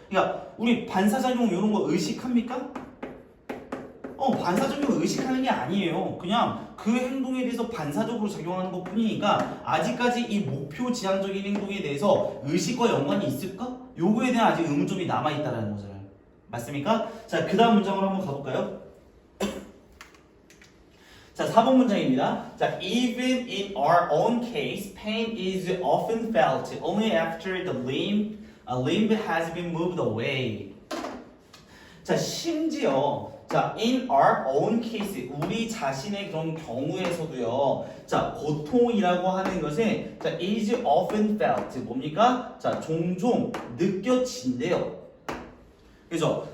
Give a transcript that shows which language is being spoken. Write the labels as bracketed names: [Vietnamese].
[Korean] 그러니까 우리 반사작용 이런 거 의식합니까? 반사작용을 의식하는 게 아니에요. 그냥 그 행동에 대해서 반사적으로 작용하는 것 뿐이니까 아직까지 이 목표 지향적인 행동에 대해서 의식과 연관이 있을까? 요거에 대한 아직 의문점이 남아있다는 거잖아요. 맞습니까? 자, 그 다음 문장으로 한번 가볼까요? 자, 4번 문장입니다. [English] 자, even in our own case, pain is often felt only after the limb has been moved away. [Korean] 자, 심지어 자, [English] in our own case, [Korean] 우리 자신의 그런 경우에서도요. 자, 고통이라고 하는 것은 자, [English] is often felt [Korean] 뭡니까? 자, 종종 느껴진대요. 그죠?